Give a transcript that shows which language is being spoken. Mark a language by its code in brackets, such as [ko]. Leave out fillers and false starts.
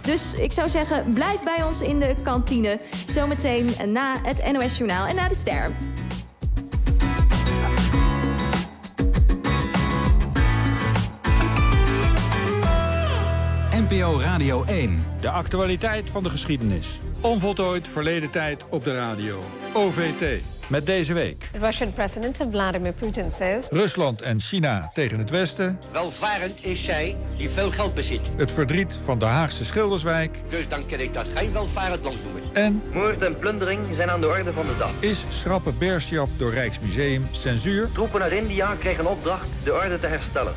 [nl] Dus ik zou zeggen, blijf bij ons in de kantine. Zometeen na het NOS Journaal en na de Ster. NPO Radio 1. De actualiteit van de geschiedenis. Onvoltooid verleden tijd op de radio. OVT. Met deze week. [en] Russian president Vladimir Putin says. [nl] Rusland en China tegen het Westen. Welvarend is zij die veel geld bezit. Het verdriet van de Haagse Schilderswijk. Dus dan kan ik dat geen welvarend land noemen. En moord en plundering zijn aan de orde van de dag. Is schrappe Bersjap door Rijksmuseum censuur? Troepen uit India kregen opdracht de orde te herstellen.